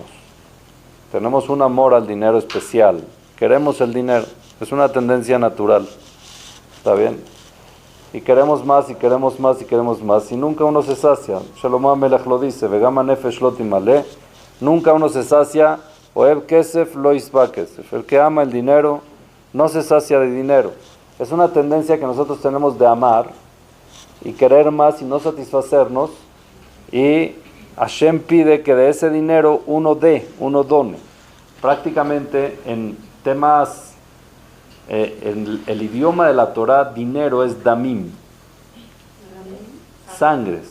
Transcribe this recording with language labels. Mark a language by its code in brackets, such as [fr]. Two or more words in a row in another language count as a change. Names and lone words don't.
[es] Tenemos un amor al dinero especial. Queremos el dinero. Es una tendencia natural. ¿Está bien? Y queremos más, y queremos más, y queremos más. Y nunca uno se sacia. Shlomo HaMelech lo dice. [he] וגם הנפש לא תמלא. [es] Nunca uno se sacia. [he] אוהב כסף לא ישבע כסף. [es] El que ama el dinero no se sacia de dinero. Es una tendencia que nosotros tenemos de amar y querer más y no satisfacernos, y Hashem pide que de ese dinero uno done. Prácticamente en temas, en el idioma de la Torah, dinero es damim, sangres.